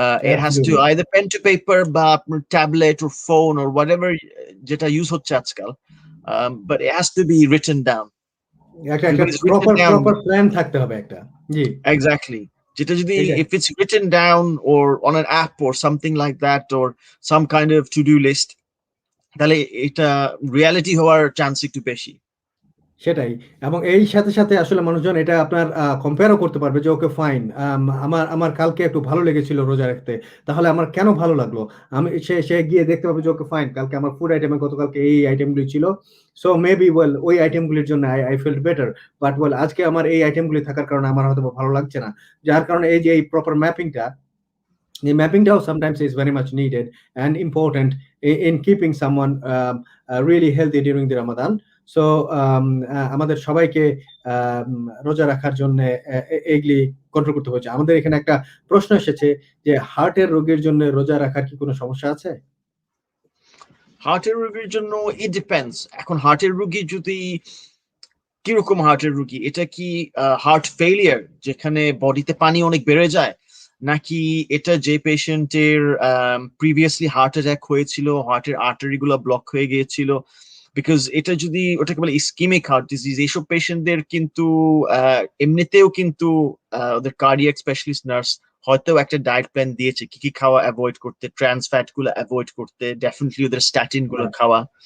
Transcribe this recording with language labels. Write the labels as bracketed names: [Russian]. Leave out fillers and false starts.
[English] It has to either pen to paper বা tablet or phone or whatever [Bangla] যেটা use হচ্ছে আজকাল, [English] but it has to be written down. [Bangla] একটা proper plan থাকতে হবে একটা। জি, [English] exactly. যেটা যদি if it's written down or on an app or something like that, or some kind of to-do list, [Bangla] তাহলে এটা রিয়ালিটি হওয়ার চান্স একটু বেশি। সেটাই, এবং এই সাথে সাথে আসলে মানুষজন এটা আপনার কম্পেয়ারও করতে পারবে যে ওকে ফাইন, আমার কালকে একটু ভালো লেগেছিল রোজা রাখতে, তাহলে আমার কেন ভালো লাগলো, আমি সে গিয়ে দেখতে পাবে যে ওকে ফাইন, কালকে আমার ফুড আইটেমে গতকালকে এই আইটেমগুলি ছিল, সো মেবি ওয়েল ওই আইটেমগুলির জন্য [English] I feel better, but well [Bangla] আজকে আমার এই আইটেমগুলি থাকার কারণে আমার হয়তো ভালো লাগছে না। যার কারণে এই যে এই proper ম্যাপিংটাও [English] sometimes is very much needed and important in keeping someone really healthy during the Ramadan. [Bangla] So আমাদের সবাইকে রোজা রাখার জন্য এগুলি কন্ট্রোল করতে হচ্ছে। আমাদের এখানে একটা প্রশ্ন এসেছে যে হার্টের রোগীর জন্য রোজা রাখার কি কোনো সমস্যা আছে? হার্টের রোগীর জন্য [English] It depends. [Bangla] এখন হার্টের রোগী যদি কিরকম হার্টের রোগী, এটা কি হার্ট ফেলিয়ার যেখানে বডিতে পানি অনেক বেড়ে যায়, নাকি এটা যে পেশেন্টের প্রিভিয়াসলি হার্ট অ্যাটাক হয়েছিল, হার্টের আর্টারি গুলো ব্লক হয়ে গিয়েছিল, বিকজ এটা যদি ওটাকে বলে ইসকিমিক হার্ট ডিজিজ, এইসব পেশেন্টদের কিন্তু এমনিতেও কিন্তু ওদের কার্ডিয়াক স্পেশালিস্ট নার্স হয়তো একটা ডায়েট প্ল্যান দিয়েছে কি কি খাওয়া অ্যাভয়েড করতে, ট্রান্স ফ্যাট গুলো অ্যাভয়েড করতে, ডেফিনেটলি ওদের স্ট্যাটিন গুলো খাওয়া।